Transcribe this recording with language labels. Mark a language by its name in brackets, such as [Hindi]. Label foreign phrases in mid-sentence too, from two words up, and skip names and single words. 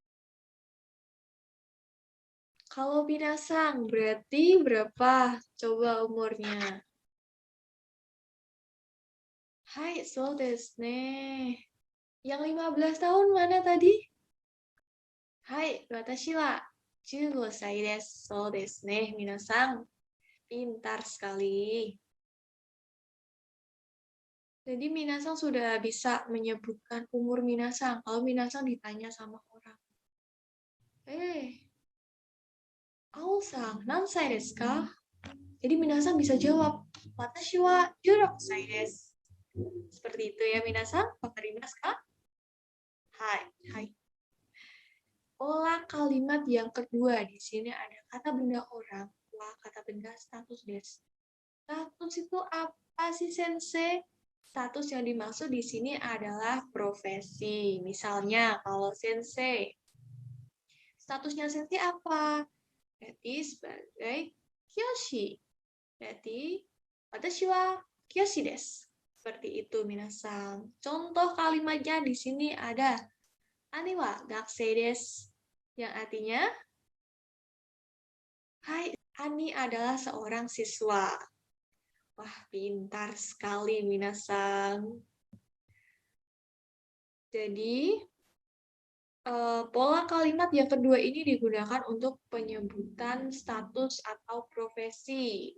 [Indonesian] Kalau minasang berarti berapa? Coba umurnya. [Japanese] Hai, so desu ne. [Indonesian] Yang 15 tahun mana tadi? [Japanese] Hai, watashi wa 15 sai desu. So desu ne, minasang. [Indonesian] Pintar sekali. Jadi minasang sudah bisa menyebutkan umur minasang. Kalau minasang ditanya sama orang. [Japanese] Ao-san, nansai desu ka? [Indonesian] Jadi minasang bisa jawab, [Japanese] watashi wa 16 sai desu. [Indonesian] Seperti itu ya minasang, [Japanese] wakarimasu ka? Hai, hai. [Indonesian] Pola kalimat yang kedua di sini ada kata benda orang, kata benda status desu. Status itu apa sih sensei? Status yang dimaksud di sini adalah profesi. Misalnya kalau sensei, statusnya sensei apa? Berarti sebagai kyoshi. [Japanese] Berarti watashi wa kyoshi desu. [Indonesian] Seperti itu minasang. Contoh kalimatnya di sini ada [Japanese] ani wa gakusei desu. [Indonesian] Yang artinya hai, ani adalah seorang siswa. Wah, pintar sekali minasang. Jadi, pola kalimat yang kedua ini digunakan untuk penyebutan status atau profesi.